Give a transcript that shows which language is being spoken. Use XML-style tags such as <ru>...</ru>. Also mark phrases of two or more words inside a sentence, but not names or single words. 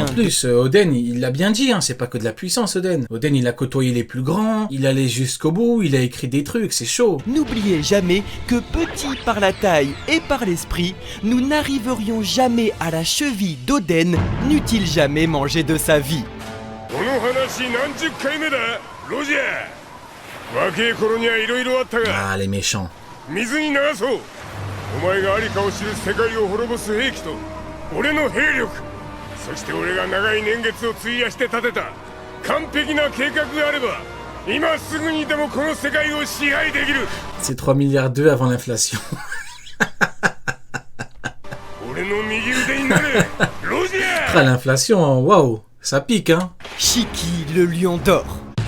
<fr>En plus, Oden, il l'a bien dit, hein, c'est pas que de la puissance, Oden. Oden, il a côtoyé les plus grands, il allait jusqu'au bout, il a écrit des trucs, c'est chaud. N'oubliez jamais que petits par la taille et par l'esprit, nous n'arriverions jamais à la cheville d'Oden, n'eût-il jamais mangé de sa vie.</fr> <ja>この話何十回目だロジャー若い頃にはいろいろあったが</ja> <fr>Ah, les méchants.</fr> <ja>水に流そうお前がありかを知る世界を滅ぼす兵器と俺の兵力そして俺が長い年月を費やして立てた完璧な計画があれば今すぐにでもこの世界を支配できる</ja> <fr>C'est 3 milliards 2 avant l'inflation.</fr> <ja>俺の右腕になれロジャー</ja> <fr>Ah, l'inflation, waouh, ça pique, hein. Shiki le lion d'or.</fr>